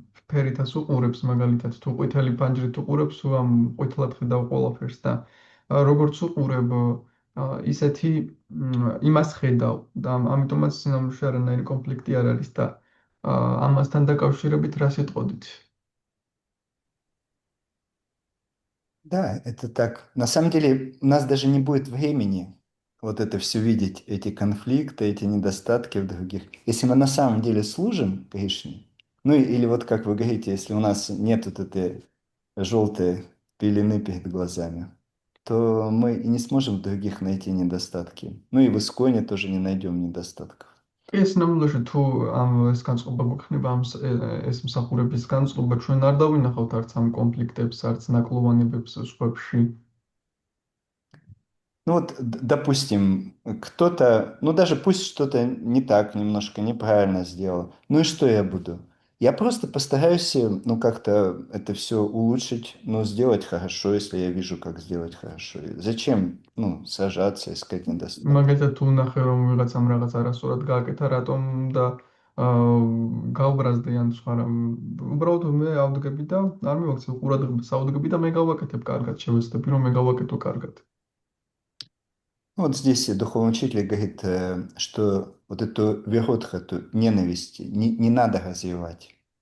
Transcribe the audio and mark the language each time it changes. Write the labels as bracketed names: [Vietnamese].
[Georgian] ფერითაც უყურებს, მაგალითად, თუ ყვითელი ფანჯრით უყურებს, ამ ყვითლად ხედავ ყველაფერს და როგორც უყურებ, ისეთი იმას ხედავ და ამიტომაც სინამდვილეში არანაირი კონფლიქტი არ არის და ამასთან დაკავშირებით რა სიტყოდით? [Russian] Да, это так. На самом деле у нас даже не будет времени вот это все видеть, эти конфликты, эти недостатки в других. Если мы на самом деле служим Кришне, ну или вот как вы говорите, если у нас нет вот этой желтой пелены перед глазами, то мы и не сможем в других найти недостатки. Ну и в Исконе тоже не найдем недостатков. [Georgian] ეს ნამდვილად თუ ეს განწყობა გვექნება ეს მსახურების განწყობა ჩვენ არ დავინახავთ არც ამ კონფლიქტებს, არც ნაკლოვანებებს სხვებში. [Russian] Ну вот, допустим, кто-то, ну даже пусть что-то не так, немножко неправильно сделал. Ну и что я буду? Я просто постараюсь, ну как-то это все улучшить, ну сделать хорошо, если я вижу, как сделать хорошо. И зачем, ну, сажаться, искать недостатки? [Georgian] მაგალითად თუ ნახე რომ ვიღაცამ რაღაც არასწორად გააკეთა, რატომ და გავბრაზდი ან სხვა რამ. უბრალოდ მე ავდგები და არ მივაქცევ ყურადღებას, ავდგები და მე გავაკეთებ კარგად, შევეცდები რომ მე გავაკეთო კარგად. [Russian] Вот здесь духовный учитель говорит, что вот эту верхотху, эту ненависть не надо развивать.